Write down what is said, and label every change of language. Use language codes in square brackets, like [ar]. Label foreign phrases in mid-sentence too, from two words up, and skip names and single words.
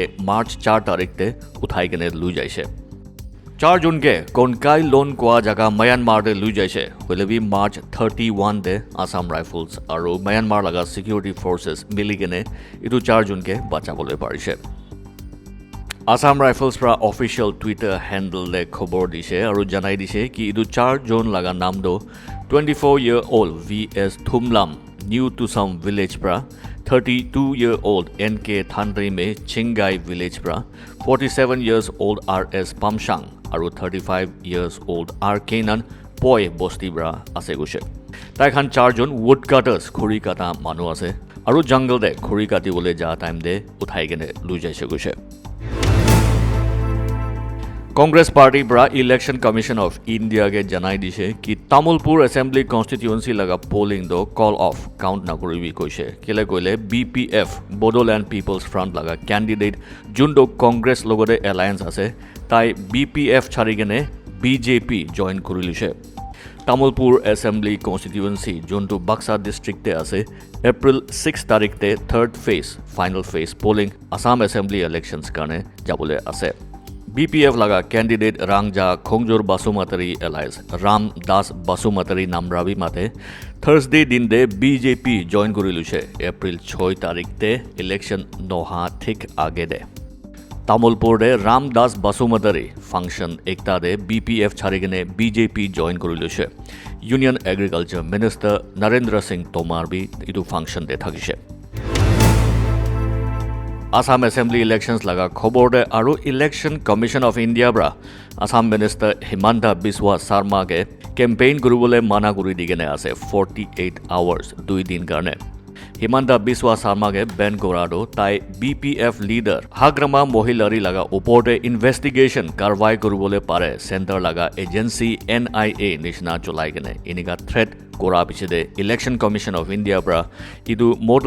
[nag] মাৰ্চ 4 তাৰিখতে উঠাই কেনে লৈ যাইছে 4 জনকে কনকাই লোন কোৱা জাগা মায়ানমাৰতে লৈ যাইছে হলেবি মাৰ্চ 31 দে আসাম ৰাইফলছ আৰু মায়ানমাৰ লগা সিকিউৰিটি ফৰ্চেছ মিলি কেনে ইদু 4 জনকে বাচাবলৈ পাৰিছে আসাম ৰাইফলছ পৰা [en] official Twitter handle [nag] দে খবৰ দিছে আৰু জানাই দিছে কি ইদু 4 জন লগা নাম দো 24-year-old VS Thumlam New to some village pra 32-year-old NK Thandrime Chingai village pra [en] 47 years old [nag] RS Pamshang aru [en] 35 years old [nag] R Kenan Poi Bosti bra ase gose tai khan 4 jon [en] wood cutters [nag] khuri kata manu ase aru jungle de khuri kati bole ja time de uthai gene lui jaise gose Congress Party bra Election Commission of India ke janai dise ki Tamulpur Assembly constituency laga polling do [en] call off count [nag] na koribi koise kele koile BPF Bodoland People's Front laga candidate jundo Congress logore alliance ase tai BPF chari gene BJP join korilise Tamulpur Assembly constituency junto Baksa district te ase April 6 tarikh te [en] third phase final phase polling [nag] Assam Assembly elections karone jabole ase BPF laga candidate Rangja Khongjor Basumatari allies Ram Das Basumatari namrabi mate Thursday din de BJP join koriluche April 6 tarikh te election noha thik age de Tamulpur de Ram Das Basumatari function ekta de BPF charigene BJP join koriluche [en] Union Agriculture Minister [nag] Narendra Singh Tomar bi idu function de thakise Assam Assembly elections laga khobor de aru Election Commission of India bra Assam Minister Himanta Biswa Sarma ke campaign kuribole mana kuri digene ase 48 hours 2 din karne হিমন্ত বিশ্ব শৰ্মাকে বেন কৰাটো তাই BPF লিডাৰ হাগ্ৰামা মহিলাৰী লগা ওপৰতে ইনভেষ্টিগেশ্যন কাৰৱাই কৰিবলৈ পাৰে চেণ্টাৰ লগা এজেঞ্চি NIA নিচিনা চলাই কিনে এনেকা থ্ৰেট কৰা পিছতে ইলেকশ্যন কমিশ্যন অফ ইণ্ডিয়াৰ পৰা ইটো মডেল